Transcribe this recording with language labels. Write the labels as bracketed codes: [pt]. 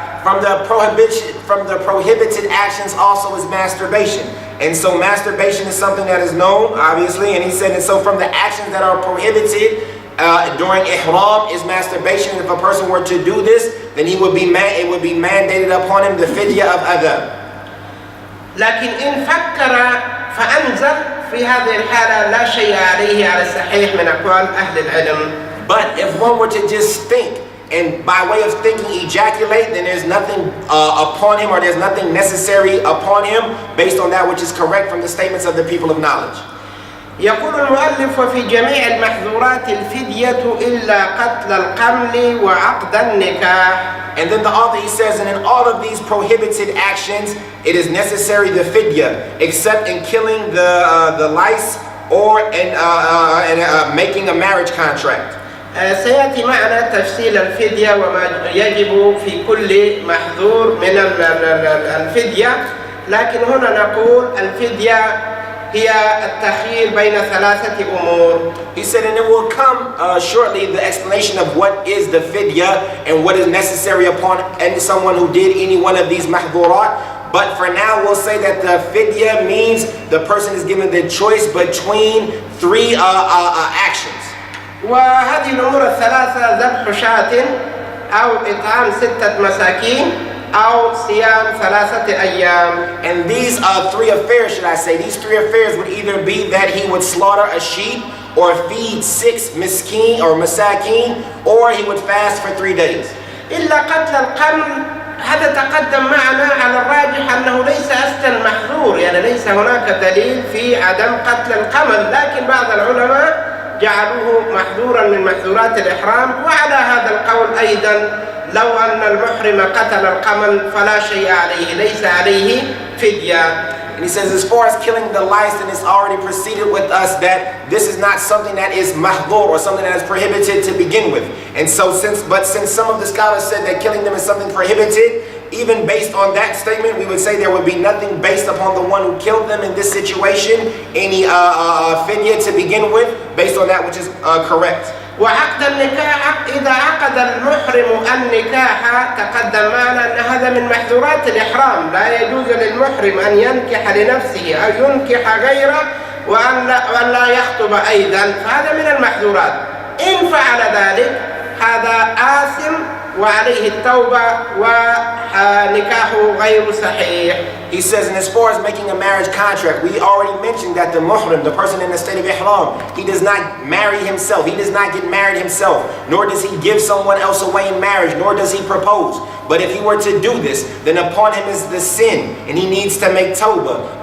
[en] From the prohibited actions also is masturbation. And so masturbation is something that is known, obviously, and he said, and so from the actions that are prohibited during ihram is masturbation. If a person were to do this, then it would be mandated upon him the fidya of adha. [ar] لكن إن فكر فأنزل في هذه الحالة لا شيء عليه على الصحيح من أقوال أهل العلم. [en] But if one were to just think, and by way of thinking ejaculate, then there's nothing upon him, or there's nothing necessary upon him based on that which is correct from the statements of the people of knowledge. [ar] يقول المؤلف وفي جميع المحظورات الفدية إلا قتل القمل وعقد النكاح. [en] And then the author, he says, and in all of these prohibited actions, it is necessary the fidya, except in killing the lice or in making a marriage contract. [ar] سيأتي معنا تفصيل الفدية وما يجب في كل محظور من الفدية، لكن هنا نقول الفدية هي التخيير بين ثلاثة أمور. [en] He said, and it will come shortly the explanation of what is the fidya and what is necessary upon someone who did any one of these mahdhurat. But for now, we'll say that the fidya means the person is given the choice between three actions. [ar] وهذه الأمور الثلاثة ذبح شاة أو إطعام 6 مساكين أو صيام 3 أيام. [en] And these three affairs, should I say, these three affairs would either be that he would slaughter a sheep or feed 6 miskin or masakin, or he would fast for 3 days. [ar] إلا قتل القمل، هذا تقدم معنا على الراجح أنه ليس أصلا محظور، يعني ليس هناك دليل في عدم قتل القمل، لكن بعض العلماء جعلوه محظورا من محظورات الإحرام. وعلى هذا القول أيضا لو أن المحرم قتل القمل فلا شيء عليه، ليس عليه فدية. [en] And he says, as far as killing the lice, then it's already preceded with us that this is not something that is mahdhur or something that is prohibited to begin with. And so since some of the scholars said that killing them is something prohibited, even based on that statement, we would say there would be nothing based upon the one who killed them in this situation, any fidya to begin with, based on that which is correct. [ar] وعقد النكاح، إذا عقد المحرم النكاح تقدم معنا أن هذا من محظورات الإحرام، لا يجوز للمحرم أن ينكح لنفسه أو ينكح غيره وأن لا يخطب أيضا، فهذا من المحظورات. إن فعل ذلك هذا آثم وعليه التوبة ونكاحه غير صحيح. [en] He says, and as far as making a marriage contract, we already mentioned that the muhrim, the person in the state of ihram, he does not marry himself, he does not get married himself, nor does he give someone else away in marriage, nor does he propose. But if he were to do this, then upon him is the sin, and he needs to make tawbah.